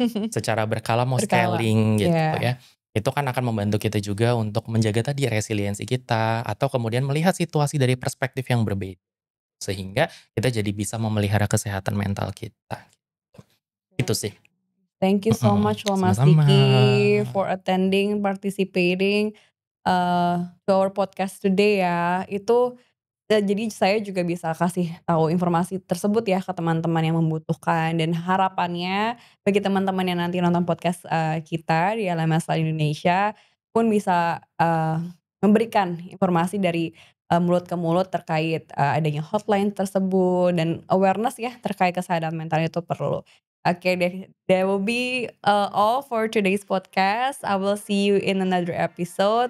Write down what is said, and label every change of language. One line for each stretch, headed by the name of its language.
Indonesian: Secara berkala mau Berkala. scaling gitu Iya. ya. Itu kan akan membantu kita juga untuk menjaga tadi resiliensi kita, atau kemudian melihat situasi dari perspektif yang berbeda. Sehingga kita jadi bisa memelihara kesehatan mental kita. Itu sih.
English: Thank you so Mhm, much loh Mas
Indonesian: sama-sama.
English: Diki for attending, participating, to our podcast today ya.
Indonesian: Itu jadi saya juga bisa kasih tahu informasi tersebut ya ke teman-teman yang membutuhkan dan harapannya bagi teman-teman yang nanti nonton podcast, kita di LMSL Indonesia pun bisa, memberikan informasi dari, mulut ke mulut terkait, adanya hotline tersebut dan awareness ya terkait kesehatan mental itu perlu. Oke deh,
English: that will be, all for today's podcast. I will see you in another episode.